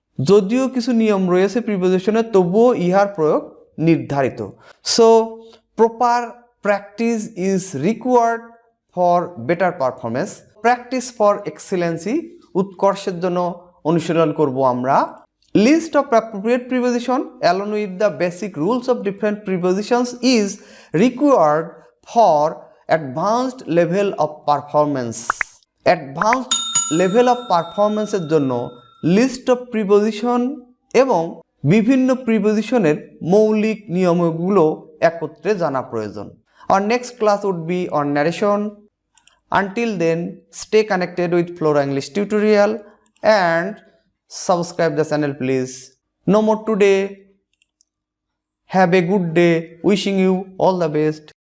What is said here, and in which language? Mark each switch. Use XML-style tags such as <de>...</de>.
<bn>যদিও কিছু নিয়ম রয়েছে প্রিপোজিশনের, তবুও ইহার প্রয়োগ নির্ধারিত।</bn> <en>so proper practice is required for better performance, practice for excellency,</en> <bn>উৎকর্ষের জন্য অনুশীলন করব আমরা।</bn> <en>List of appropriate preposition along with the basic rules of different prepositions is required for advanced level of performance.</en> <bn>Advanced level of পারফরমেন্সের জন্য list of preposition এবং বিভিন্ন প্রিপোজিশনের মৌলিক নিয়মগুলো একত্রে জানা প্রয়োজন।</bn> <en>Our next class would be on narration. Until then, stay connected with Flora English tutorial and subscribe the channel please. No more today. Have a good day. Wishing you all the best.</en>